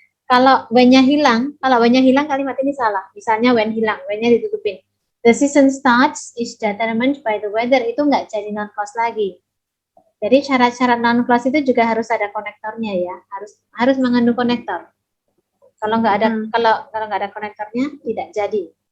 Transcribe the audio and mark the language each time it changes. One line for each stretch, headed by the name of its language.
Indonesian: Kalau when-nya hilang kalimat ini salah. Misalnya when hilang, when-nya ditutupin.
English: The season starts is determined by the weather,
Indonesian: itu nggak jadi non-clause lagi. Jadi syarat-syarat non-clause itu juga harus ada konektornya ya, harus mengandung konektor. Kalau nggak ada konektornya tidak jadi.